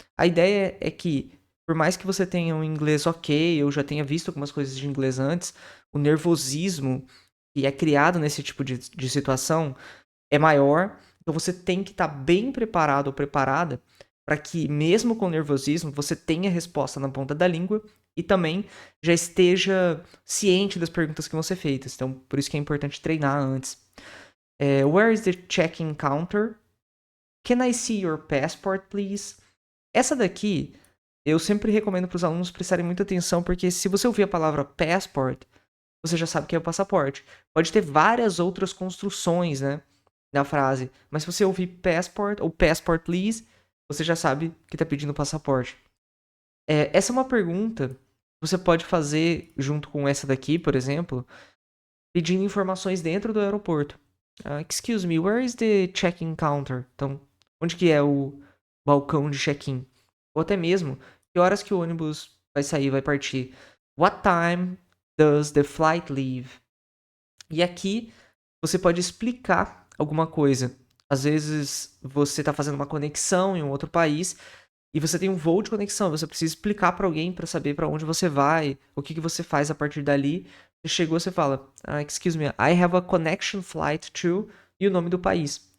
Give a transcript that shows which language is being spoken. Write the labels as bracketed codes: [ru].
[pt] A ideia é que por mais que você tenha um inglês ok, eu já tenha visto algumas coisas de inglês antes, o nervosismo que é criado nesse tipo de situação é maior, então você tem que estar bem preparado ou preparada para que, mesmo com nervosismo, você tenha a resposta na ponta da língua e também já esteja ciente das perguntas que vão ser feitas. Então, por isso que é importante treinar antes. [en] Where is the check-in counter? Can I see your passport, please? [pt] Essa daqui, eu sempre recomendo para os alunos prestarem muita atenção, porque se você ouvir a palavra passport, você já sabe que é o passaporte. Pode ter várias outras construções, né, na frase, mas se você ouvir passport ou passport please, você já sabe que está pedindo passaporte. Essa é uma pergunta que você pode fazer junto com essa daqui, por exemplo, pedindo informações dentro do aeroporto. [en] Excuse me, where is the check-in counter? [pt] Então, onde que é o balcão de check-in? Ou até mesmo, que horas que o ônibus vai sair, vai partir? [en] What time does the flight leave? [pt] E aqui você pode explicar alguma coisa. Às vezes você está fazendo uma conexão em um outro país e você tem um voo de conexão. Você precisa explicar para alguém para saber para onde você vai, o que você faz a partir dali. Você chegou, você fala, [en] excuse me, I have a connection flight to, [pt] e o nome do país.